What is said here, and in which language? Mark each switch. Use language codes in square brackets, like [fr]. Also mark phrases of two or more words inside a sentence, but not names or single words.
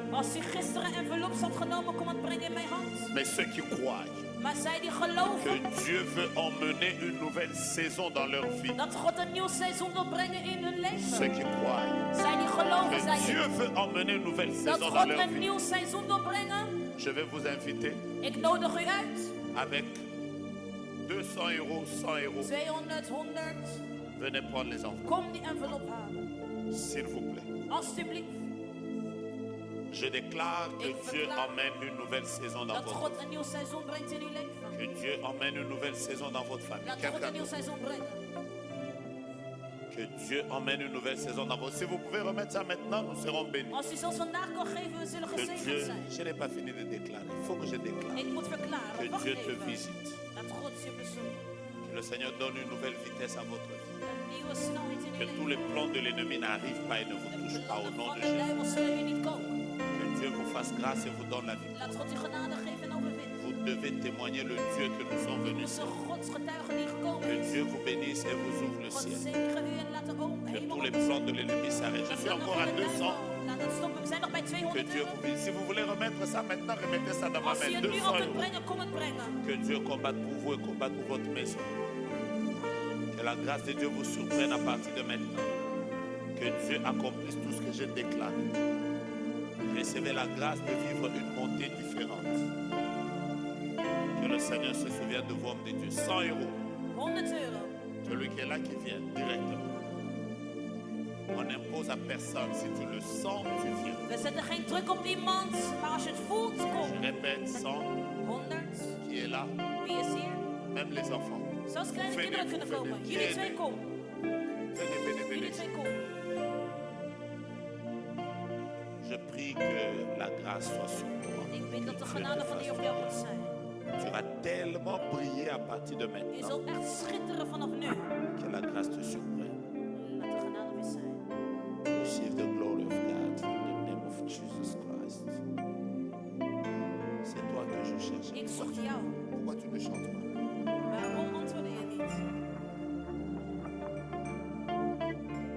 [nl] als u gisteren envelop had genomen, kom het brengen in mijn hand. [fr] Mais ceux qui croient [nl] Maar zij die [fr] que [nl] geloven [fr] Dieu veut emmener une nouvelle saison dans leur vie, [nl] dat God een nieuw seizoen wil brengen in hun [fr] ceux [nl] leven. [fr] qui croient [nl] Zij die geloven, [fr] que [nl] zij [fr] Dieu veut emmener une nouvelle [nl] dat [fr] saison dans [nl] God [fr] leur [nl] een [fr] vie, [nl] nieuw seizoen wil brengen. [fr] je vais vous inviter [nl] Ik nodig u uit. [fr] avec 200 euros, 100 euros. 200, 100. Venez prendre les enveloppes, [nl] Kom die envelop halen. [fr] s'il vous plaît. [nl] Alsjeblieft. [fr] Je déclare que [nl] Ik [fr] Dieu [nl] verklaar [fr] emmène une nouvelle saison dans [nl] Dat [fr] votre [nl] God [fr] vie. [nl] een nieuw seizoen brengt in uw leven. [fr] Que Dieu emmène une nouvelle saison dans votre famille. [nl] Laat God [fr] Quelqu'un [nl] een nieuw [fr] d'autre. [nl] seizoen brengen. [fr] Que Dieu emmène une nouvelle saison dans votre vie. Si vous pouvez remettre ça maintenant, nous serons bénis. [nl] Als u zelfs vandaag kan geven, we zullen [fr] Que [nl] gezegend [fr] Dieu, [nl] zijn. [fr] je n'ai pas fini de déclarer. Il faut que je déclare. [nl] Ik moet verklaren. [fr] Que [nl] Wacht [fr] Dieu te [nl] even. [fr] visite. [nl] Dat God je bezoekt. [fr] Que le Seigneur donne une nouvelle vitesse à votre vie. [nl] Een nieuwe snelheid in [fr] Que [nl] uw [fr] tous [nl] leven. [fr] les plans de l'ennemi n'arrivent pas et ne vous [nl] De [fr] touchent pas au [nl] plannen [fr] nom [nl] van [fr] de [nl] de [fr] Jésus. [nl] duivel zullen u niet komen. [fr] Que Dieu vous fasse grâce et vous donne la vie. [nl] Laat God u genade geven en overwinnen. [fr] Vous devez témoigner le Dieu que nous sommes [nl] U [fr] venus [nl] is [fr] servir. [nl] een godsgetuige die gekomen [fr] Que [nl] is. [fr] Dieu vous bénisse et vous ouvre le [nl] God [fr] ciel. [nl] zegen u en laat de [fr] Que [nl] hemel [fr] tous les [nl] open [fr] plans [nl] zijn. [fr] de l'ennemi s'arrêtent. Je [nl] De [fr] suis [nl] plannen [fr] encore [nl] van [fr] à [nl] de [fr] 200. [nl] duivel. Laat het stoppen. We zijn nog bij [fr] Que [nl] 200 [fr] Dieu [nl] euro. [fr] vous bénisse. Si vous voulez remettre ça maintenant, remettez ça dans ma [nl] Als u [fr] main. [nl] het nu 200 al kunt [fr] euros. [nl] brengen, kom het brengen. [fr] Que Dieu combatte pour vous et combatte pour votre maison. Que la grâce de Dieu vous surprenne à partir de maintenant. Que Dieu accomplisse tout ce que j'ai déclaré. Recevez la grâce de vivre une montée différente. Que le Seigneur se souvienne de vous, hommes de Dieu. 100 euros. [nl] 100 euro. [fr] Celui qui est là, qui vient directement. On n'impose à personne. Si tu le sens, tu viens. [nl] We zetten geen druk op iemand, maar als je het voelt, [fr] Je [nl] kom. [fr] répète, 100 [nl] 100. [fr] qui est là. [nl] Wie is hier? [fr] Même les enfants. [nl] Zelfs kleine [fr] Venez, [nl] kinderen kunnen [fr] venez. [nl] komen. Jullie twee kom. [fr] Venez, venez, [nl] Jullie [fr] venez. [nl] twee kom. [fr] Je prie que la grâce soit sur toi. [nl] Ik bid dat de genade van de Heer op jou moet zijn. [fr] Tu vas tellement briller à partir de [nl] Je [fr] maintenant [nl] zult echt schitteren vanaf nu. [fr] que la grâce te surprenne. [nl] Laat de genade weer zijn. [en] Receive the glory of God in the name of Jesus Christ. [fr] C'est toi que je cherche. [nl] Ik zocht jou. [fr] Pourquoi tu ne chantes pas? [nl] Waarom antwoordde je niet?